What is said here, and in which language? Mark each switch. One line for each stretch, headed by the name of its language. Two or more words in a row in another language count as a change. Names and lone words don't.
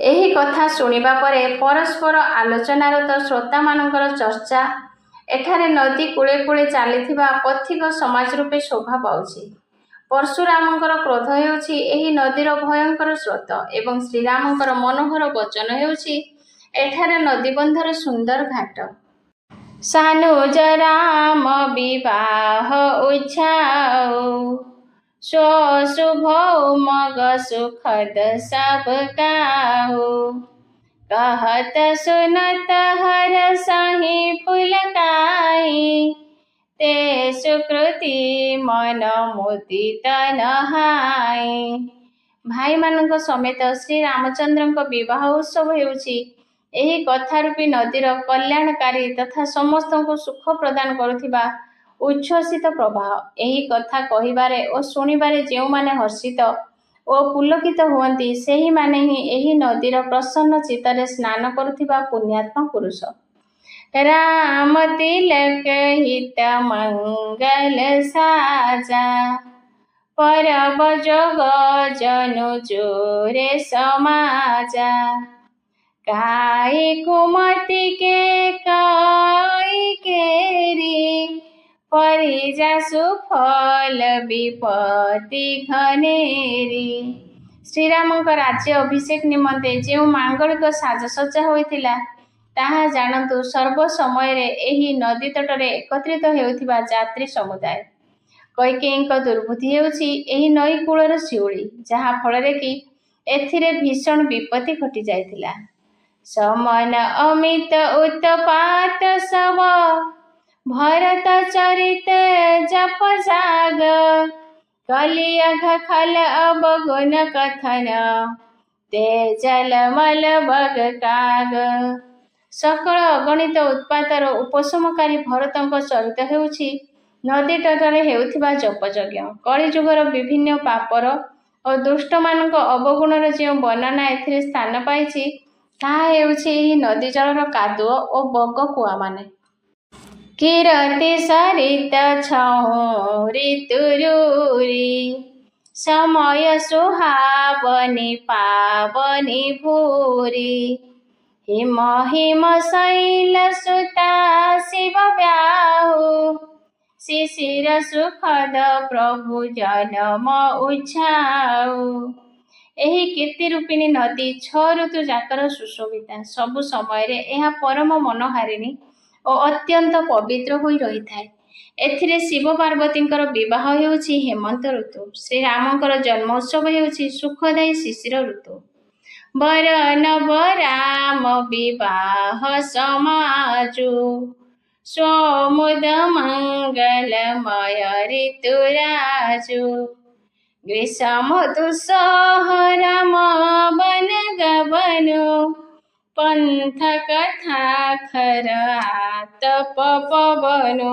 Odia: ଏହି କଥା ଶୁଣିବା ପରେ ପରସ୍ପର ଆଲୋଚନାରତ ଶ୍ରୋତାମାନଙ୍କର ଚର୍ଚ୍ଚା ଏଠାରେ ନଦୀ କୂଳେ କୂଳେ ଚାଲିଥିବା ପଥିକ ସମାଜ ରୂପେ ଶୋଭା ପାଉଛି। ପରଶୁରାମଙ୍କର କ୍ରୋଧ ହେଉଛି ଏହି ନଦୀର ଭୟଙ୍କର ସ୍ରୋତ ଏବଂ ଶ୍ରୀରାମଙ୍କର ମନୋହର ବଚନ ହେଉଛି ଏଠାରେ ନଦୀବନ୍ଧର ସୁନ୍ଦର ଘାଟ।
Awadhi: सानुज राम विवाह उछाओ सो शुभ मग सुखद सब गाओ कहत सुनत हर सही पुलकाई ते सुकृति मन मुदित नहाई।
Odia: ଭାଇ ମାନକ ସମେତ ଶ୍ରୀ ରାମଚନ୍ଦ୍ର ବିବାହ ଉତ୍ସବ ହେଉଛି ଏହି କଥାରୂପୀ ନଦୀର କଲ୍ୟାଣକାରୀ ତଥା ସମସ୍ତଙ୍କୁ ସୁଖ ପ୍ରଦାନ କରୁଥିବା ଉଚ୍ଛ୍ୱସିତ ପ୍ରବାହ। ଏହି କଥା କହିବାରେ ଓ ଶୁଣିବାରେ ଯେଉଁମାନେ ହର୍ଷିତ ଓ ପୁଲକିତ ହୁଅନ୍ତି ସେହିମାନେ ହିଁ ଏହି ନଦୀର ପ୍ରସନ୍ନ ଚିତ୍ତରେ ସ୍ନାନ କରୁଥିବା ପୁଣ୍ୟାତ୍ମ ପୁରୁଷ।
Awadhi: राम तिलक हित मंगल साजा परब जोग जनु जोरे समाजा काई कुमति के काई केरी परिजा सुफल विपत्ति घनेरी।
Odia: ଶ୍ରୀରାମଙ୍କ ରାଜ୍ୟ ଅଭିଷେକ ନିମନ୍ତେ ଯେଉଁ ମାଙ୍ଗଳିକ ସାଜସଜ୍ଜା ହୋଇଥିଲା ତାହା ଜାଣନ୍ତୁ ସର୍ବ ସମୟରେ ଏହି ନଦୀ ତଟରେ ଏକତ୍ରିତ ହେଉଥିବା ଯାତ୍ରୀ ସମୁଦାୟ। କୈକେୟୀଙ୍କ ଦୁର୍ବୁଦ୍ଧି ହେଉଛି ଏହି ନଈ କୂଳର ଶିଉଳି ଯାହା ଫଳରେ କି ଏଥିରେ ଭୀଷଣ ବିପତ୍ତି ଘଟି ଯାଇଥିଲା।
Awadhi: समन अमित उत्पात सब भरत चरित जप जाग कलियघ खल अवगुण कथन ते जल मल बग काग।
Odia: ସକଳ ଅଗଣିତ ଉତ୍ପାତର ଉପଶମକାରୀ ଭରତଙ୍କ ଚରିତ ହେଉଛି ନଦୀ ତଟରେ ହେଉଥିବା ଜପଯଜ୍ଞ। କଳିଯୁଗର ବିଭିନ୍ନ ପାପର ଓ ଦୁଷ୍ଟମାନଙ୍କ ଅବଗୁଣର ଯେଉଁ ବର୍ଣ୍ଣନା ଏଥିରେ ସ୍ଥାନ ପାଇଛି ତାହା ହେଉଛି ଏହି ନଦୀ ଜଳର କାଦୁଅ ଓ ବଗ କୁଆମାନେ।
Awadhi: किरति सरित छउँ रितुरूरी समय सुहावनि पावनि भूरि हिम हिम शैल सुता शिव व्याहु शिशिर सुखद प्रभु जन्म उछाऊ।
Odia: ଏହି କୀର୍ତ୍ତି ରୂପିଣୀ ନଦୀ 6 ଋତୁ ଯାକର ସୁଶୋଭିତା। ସବୁ ସମୟରେ ଏହା ପରମ ମନୋହାରିଣୀ ଓ ଅତ୍ୟନ୍ତ ପବିତ୍ର ହୋଇ ରହିଥାଏ। ଏଥିରେ ଶିବ ପାର୍ବତୀଙ୍କର ବିବାହ ହେଉଛି ହେମନ୍ତ ଋତୁ। ଶ୍ରୀରାମଙ୍କର ଜନ୍ମ ଉତ୍ସବ ହେଉଛି ସୁଖଦାୟୀ ଶିଶିର ଋତୁ।
Awadhi: बर नव राम विवाह समाजु सोमुद मंगलमय ऋतुराजु ग्रीष्म दुस्सह राम वन गबनु पंथ कथा खर आतप पवनु।